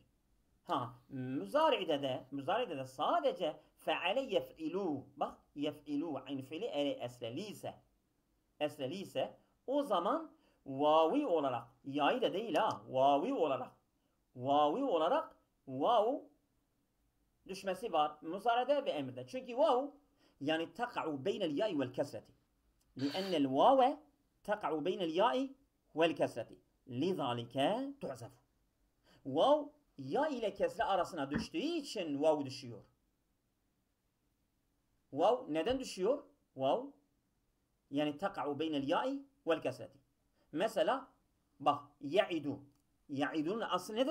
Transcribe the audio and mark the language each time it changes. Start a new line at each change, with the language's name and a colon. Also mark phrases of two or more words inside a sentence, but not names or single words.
Turkish: Müzari'de de sadece
Arabic: فعل يفعل,
Turkish: bak yef'ilu aynı fiili esreliyse o zaman vavi olarak, ya'yı da değil vavi olarak vav düşmesi var müzari'de ve emirde. Çünkü vav yani
Arabic: تقع بين الياء والكسرة. لأن الواو تقع بين الياء والكسرة لذلك تعزف.
Turkish: Vav ya ile kesre arasına düştüğü için vav düşüyor. Vav neden düşüyor? Vav yani
Arabic: تقع بين الياء والكسرة.
Turkish: Mesela bak ya'idu. Ya'idunun aslı nedir?